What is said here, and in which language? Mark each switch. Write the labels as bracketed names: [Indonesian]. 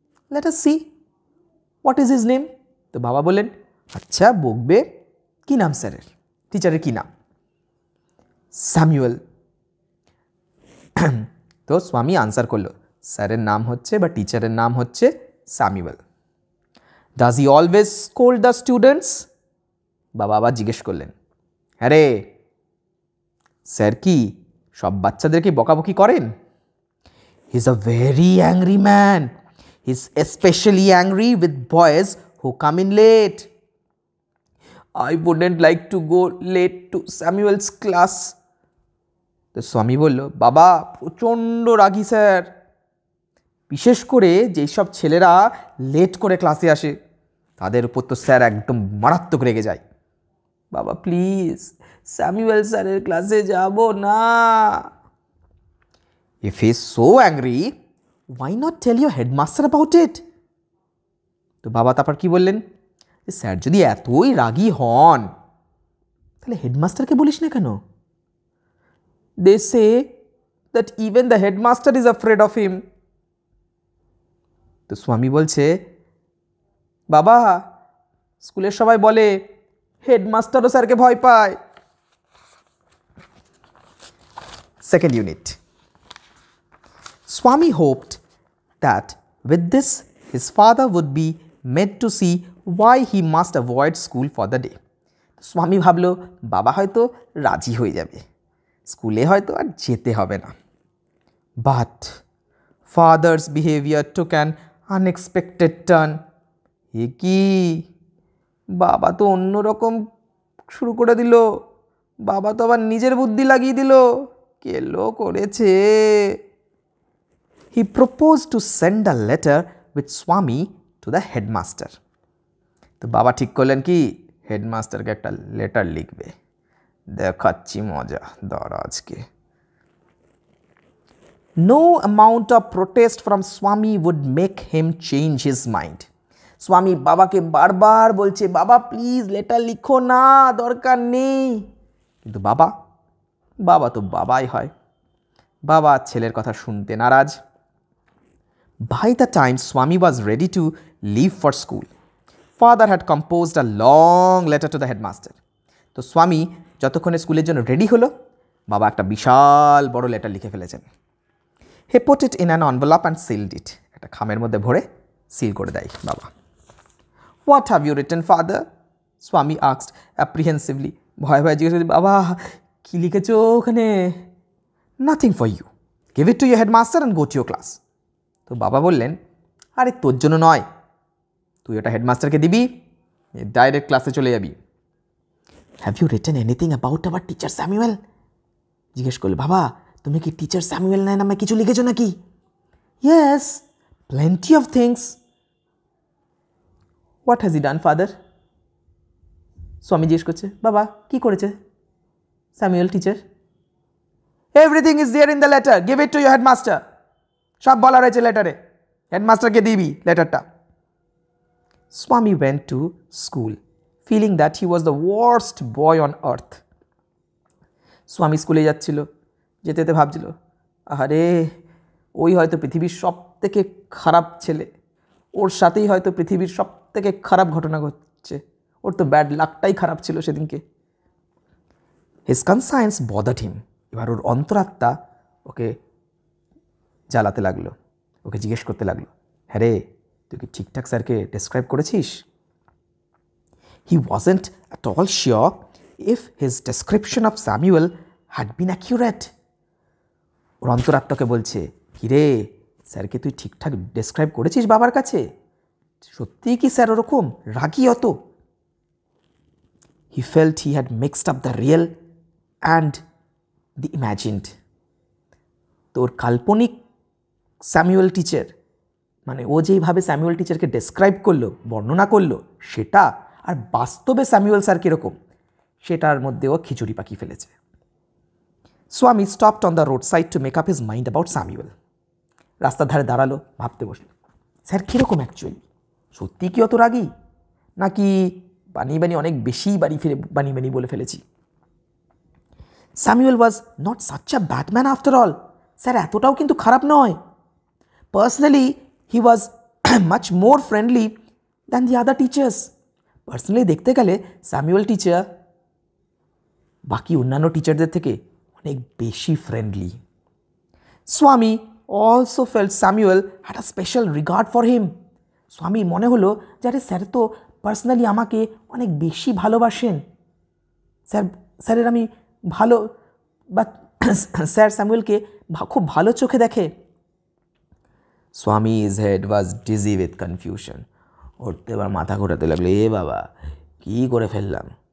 [English] Let us see what is his name. [Bangla] তো বাবা বললেন, আচ্ছা বকবে, কি নাম স্যারের, টিচারের কি নাম? স্যামুয়েল। তো স্বামী আনসার করলো, স্যারের নাম হচ্ছে বা টিচারের নাম হচ্ছে Samuel. [English] Does he always scold the students? [Bangla] বাবা আবার জিজ্ঞেস করলেন, হ্যাঁ রে, স্যার কি সব বাচ্চাদেরকে বকাবকি করেন? [English] He's a very angry man. He's especially angry with boys who come in late. I wouldn't like to go late to Samuel's class. [Bangla] তো স্বামী বলল, বাবা প্রচণ্ড রাগী স্যার, বিশেষ করে যেই সব ছেলেরা লেট করে ক্লাসে আসে তাদের উপর তো স্যার একদম মারাত্মক রেগে যায়। বাবা প্লিজ স্যামুয়েল স্যারের ক্লাসে যাব না। [English] If he is so angry, why not tell your headmaster about it? [Bangla] তো বাবা তারপর কি বললেন, স্যার যদি এতই রাগী হন তাহলে হেডমাস্টারকে বলিস না কেন? [English] They say that even the headmaster is afraid of him. [Bangla] তো স্বামী বলছে, বাবা স্কুলের সবাই বলে হেডমাস্টারও স্যারকে ভয় পায়। [English] Second unit. Swami hoped that with this his father would be made to see why he must avoid school for the day. [Bangla] স্বামী ভাবলো বাবা হয়তো রাজি হয়ে যাবে, স্কুলে হয়তো আর যেতে হবে না। [English] But father's behavior took an unexpected turn. [Bangla] এ কি, বাবা তো অন্যরকম শুরু করে দিল, বাবা তো আবার নিজের বুদ্ধি লাগিয়ে দিল, কেলো করেছে। [English] He proposed to send a letter with Swami to the headmaster. [Bangla] তো বাবা ঠিক করলেন কি হেডমাস্টারকে একটা লেটার লিখবে। দেখাচ্ছি মজা, দাঁড়া আজকে। [English] No amount of protest from Swami would make him change his mind. [Bangla] স্বামী বাবাকে বারবার বলছে, বাবা প্লিজ লেটার লিখো না, দরকার নেই। কিন্তু বাবা তো বাবাই হয়, বাবা ছেলের কথা শুনতে নারাজ। [English] By the time Swami was ready to leave for school, father had composed a long letter to the headmaster. [Bangla] তো স্বামী যতক্ষণে স্কুলের জন্য রেডি হলো, বাবা একটা বিশাল বড় লেটার লিখে ফেলেছেন। [English] He put it in an envelope and sealed it. [Bangla] একটা খামের মধ্যে ভরে সিল করে দেয় বাবা। [English] What have you written, father? Swami asked apprehensively. [Bangla] ভয় ভয় জিজ্ঞেস করছে, বাবা কি লিখেছো ওখানে? [English] Nothing for you. Give it to your headmaster and go to your class. [Bangla] তো বাবা বললেন, আরে তোর জন্য নয়, তুই ওটা হেডমাস্টারকে দিবি, ডাইরেক্ট ক্লাসে চলে যাবি। [English] Have you written anything about our teacher Samuel? [Bangla] জিজ্ঞেস করলে, বাবা তুমি কি টিচার স্যামুয়েল নামে কিছু লিখেছো নাকি? [English] Yes, plenty of things. What has he done, father? [Bangla] স্বামী জিজ্ঞেস করছে, বাবা কি করেছে Samuel teacher? [English] Everything is there in the letter. Give it to your headmaster. [Bangla] সব বলা রয়েছে লেটারে, হেডমাস্টারকে দিবি লেটারটা। [English] Swami went to school feeling that he was the worst boy on earth. [Bangla] স্বামী স্কুলে যাচ্ছিল, যেতে যেতে ভাবছিল, আরে ওই হয়তো পৃথিবীর সব থেকে খারাপ ছেলে, ওর সাথেই হয়তো পৃথিবীর সব থেকে খারাপ ঘটনা ঘটছে, ওর তো ব্যাড লাকটাই খারাপ ছিল সেদিনকে। [English] His conscience bothered him. [Bangla] এবার ওর অন্তরাত্মা ওকে জ্বালাতে লাগলো, ওকে জিজ্ঞেস করতে লাগলো, হ্যাঁ রে তুই কি ঠিকঠাক স্যারকে ডেসক্রাইব করেছিস? [English] He wasn't at all sure if his description of Samuel had been accurate. [Bangla] ওর অন্তরাত্মাকে বলছে, কিরে স্যারকে তুই ঠিকঠাক ডেসক্রাইব করেছিস বাবার কাছে? সত্যিই কি স্যার ওরকম রাগী অত? [English] He felt he had mixed up the real and the imagined. [Bangla] তোর কাল্পনিক স্যামুয়েল টিচার, মানে ও যেইভাবে স্যামুয়েল টিচারকে ডেসক্রাইব করলো, বর্ণনা করলো, সেটা আর বাস্তবে স্যামুয়েল স্যার কীরকম সেটার মধ্যে ও খিচুড়ি পাকিয়ে ফেলেছে। [English] Swami stopped on the roadside to make up his mind about Samuel. [Bangla] রাস্তার ধারে দাঁড়ালো, ভাবতে বসলো, স্যার কীরকম অ্যাকচুয়ালি, সত্যি কি অত রাগী, নাকি বানিয়ে অনেক বেশি বানিয়ে বলে ফেলেছি? [English] Samuel was not such a bad man after all. [Bangla] Sir এতটাও কিন্তু খারাপ নয়। [English] Personally, he was much more friendly than the other teachers. [Bangla] Personally দেখতে গেলে স্যামুয়েল টিচার বাকি অন্যান্য টিচারদের থেকে অনেক বেশি friendly. [English] Swami also felt Samuel had a special regard for him. [Bangla] স্বামীর মনে হলো যে আরে স্যার তো পার্সোনালি আমাকে অনেক বেশি ভালোবাসেন, স্যারের আমি ভালো বা স্যার স্যামুয়েলকে খুব ভালো চোখে দেখে। [English] Swami's head was dizzy with confusion. [Bangla] উঠতে এবার মাথা ঘোরাতে লাগলো, এ বাবা কী করে ফেললাম।